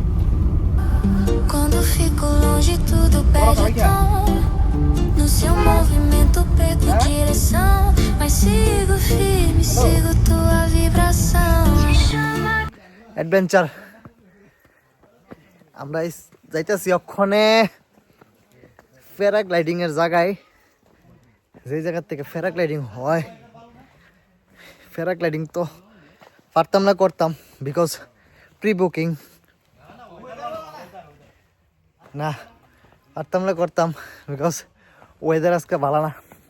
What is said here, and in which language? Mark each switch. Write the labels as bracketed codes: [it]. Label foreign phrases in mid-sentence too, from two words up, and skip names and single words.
[pt] Quando fico longe, tudo perde tom. No seu movimento, perco direção. Mas sigo firme, sigo tua vibração. [bn] অ্যাডভেঞ্চার আমরা যাইতেছি ওখানে প্যারাগ্লাইডিং এর জায়গায়, যে জায়গা থেকে প্যারাগ্লাইডিং হয়। প্যারাগ্লাইডিং তো পারতাম না, করতাম [en] because pre booking [bn] না, পারতাম না করতাম [en] because weather [bn] আজকে ভালো না।